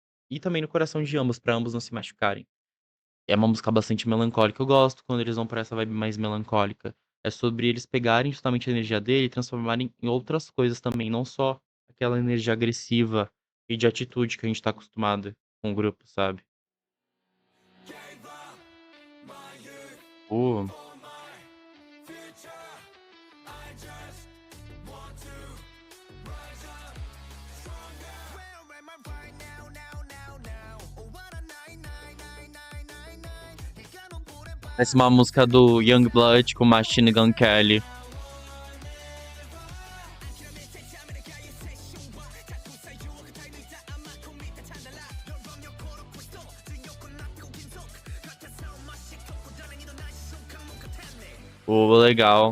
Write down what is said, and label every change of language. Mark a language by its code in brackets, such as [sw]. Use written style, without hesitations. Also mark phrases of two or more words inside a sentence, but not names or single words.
[pt] E também no coração de ambos, pra ambos não se machucarem. É uma música bastante melancólica. Eu gosto quando eles vão pra essa vibe mais melancólica. É sobre eles pegarem justamente a energia dele e transformarem em outras coisas também, não só aquela energia agressiva e de atitude que a gente tá acostumado com o grupo, sabe? [en] Gave up my youth [pt] Pô, [en] for my future. I just want to rise up stronger. Where am I right now, now? Oh, what a night, night. [ko] 이가는 불에 [pt] parece uma música do Youngblood com Machine Gun Kelly. Pô, legal.